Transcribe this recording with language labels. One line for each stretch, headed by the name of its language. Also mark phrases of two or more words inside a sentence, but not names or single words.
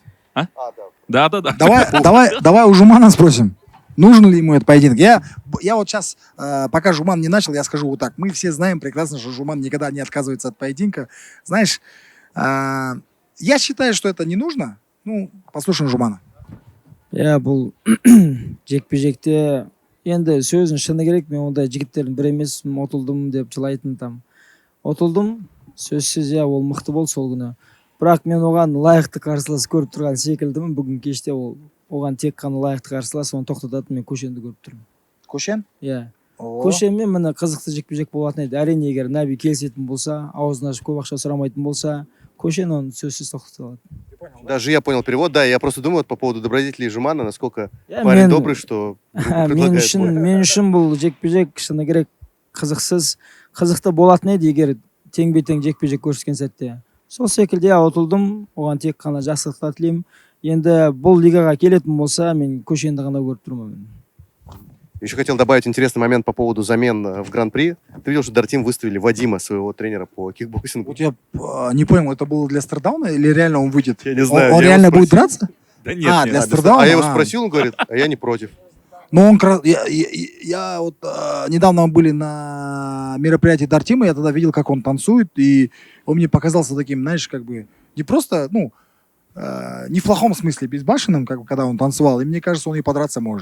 Russian: Да. Да. Давай у Жумана спросим, нужен ли ему этот поединок. Я вот сейчас, пока Жуман не начал, я скажу вот так. Мы все знаем прекрасно, что Жуман никогда не отказывается от поединка. Знаешь, я считаю, что это не нужно. Послушаем Жумана.
Kazakh: Бұл жекпе-жекте енді сөзін шыны керек, мен ондай жігіттердің бірі емеспін, ұтылдым деп жылайтын там. Ұтылдым, сөзсіз ол мықты болды сол күні. Бірақ мен оған лайықты қарсылас көріп тұрған секілдімін. Бүгін кеште оған тек қана лайықты қарсылас, оны тоқтататын мен Көшенді көріп тұрмын. Көшен? Иә. Көшенмен міне қызықты жекпе-жек болатын еді. Әрине, егер Наби келісетін болса, аузын ашып көп ақша сұрамайтын болса, Көшен оны сөзсіз тоқтата алады.
Russian: Даже я понял перевод, да, я просто думаю по поводу добродетелей Жумана, насколько парень добрый, что предлагает бой.
Kazakh: Мен үшін бұл жекпе-жек шыны керек қызықсыз, қызықты болатын еді, егер тең-бе-тең жекпе-жек көрсеткен сәтте. Сол секілде ұтылдым, оған тек қана жақсылықтар тілеймін. Енді бұл лигаға келетін болса, мен Көшенді ғана көріп тұрмын.
Russian: Еще хотел добавить интересный момент по поводу замен в Гран-при. Ты видел, что Дартим выставили Вадима, своего тренера по кикбоксингу? Вот я не понял, это было для Стардауна или реально он выйдет? Я не знаю. Он реально будет драться? Да нет, для Стардауна? А я его спросил, он говорит, а я не против. Но я вот недавно мы были на мероприятии Дартима, я тогда видел, как он танцует, и он мне показался таким, знаешь, не просто, не в плохом смысле безбашенным, когда он танцевал, и мне кажется, он и подраться может.